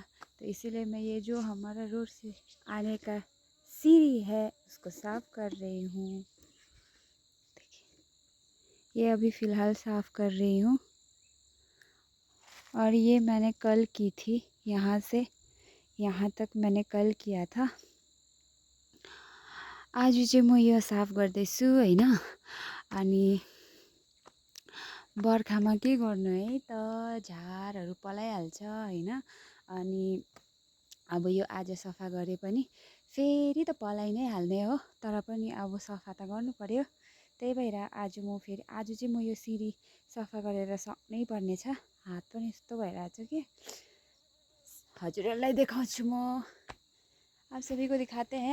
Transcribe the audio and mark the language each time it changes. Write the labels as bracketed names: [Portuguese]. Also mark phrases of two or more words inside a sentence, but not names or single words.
[Hindi] तो इसीलिए मैं ये जो हमारा रोड से आने का सीढ़ी है उसको साफ़ कर रही हूँ। ये अभी फ़िलहाल साफ़ कर रही हूँ और ये मैंने कल की थी। यहाँ से यहाँ तक मैंने कल किया था। [Nepali] आज चाहिँ म यो साफ गर्दैछु हैन। अनि बर्खामा के गर्नु है त, झारहरू पलाइहाल्छ हैन। अनि अब यो आज सफा गरे पनि फेरि त पलाइ नै हाल्ने हो, तर पनि अब सफा त गर्नु पर्यो। त्यही भएर आज चाहिँ म यो सिडी सफा गरेर सक्नै पर्ने छ। हात पनि यस्तो भइरहेछ कि हजुरहरूलाई देखाउँछु म। [Hindi] आप सभी को दिखाते हैं।